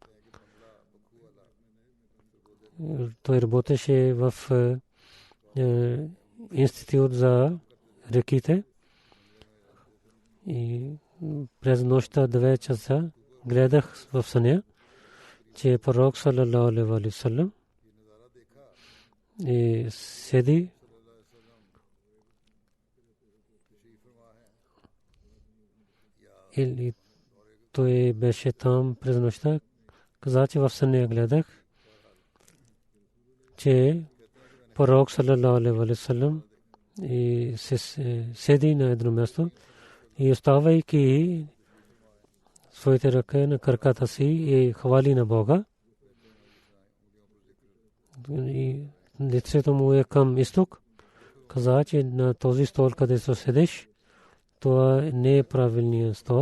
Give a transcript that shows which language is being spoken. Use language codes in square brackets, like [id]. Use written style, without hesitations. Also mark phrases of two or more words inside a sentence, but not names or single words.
[bg] Той работеше в институт за реките и през нощта 2 часа гледах в съня, че пророк [ar] صلى الله عليه وسلم [bg] и седи или той беше там през нощта. Каза, че в съня гледах, че пророк [ar] صلى الله عليه وسلم [bg] и седи на едно място и оставайки своите ръце на краката си и хвали на Бога. И лицето му е към изток. Каза, че на този стол, където седиш, това не е правилният стол.